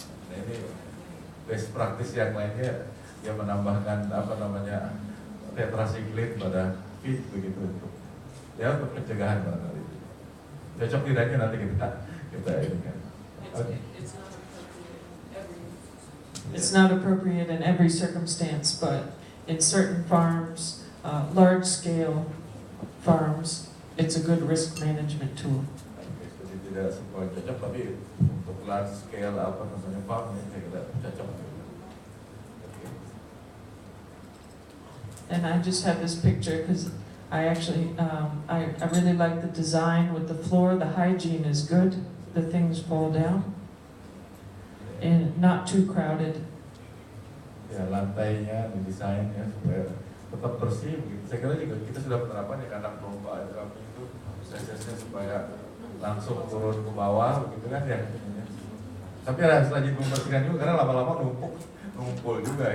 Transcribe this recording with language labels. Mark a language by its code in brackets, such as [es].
[id] Nah ini best practice yang lainnya yang menambahkan apa namanya, tetracycline pada feed begitu untuk ya untuk pencegahan barangkali. Cocok tidaknya nanti kita ini kan. [en] Okay. It's not appropriate in every circumstance, but in certain farms, large scale farms, it's a good risk management tool. [id] Jadi tidak semua cocok, tapi untuk large scale apa namanya farm ini saya kira cocok. Okay. [en] And I just have this picture because I actually I really like the design with the floor. The hygiene is good. The things fall down and not too crowded. [id] Ya, lantainya didesainnya supaya tetap bersih. Gitu. Saya kira juga kita sudah menerapkan di kandang domba kami itu prosesnya supaya langsung turun ke bawah, begitu kan ya. Tapi harus rajin membersihkan juga karena lama-lama numpul juga.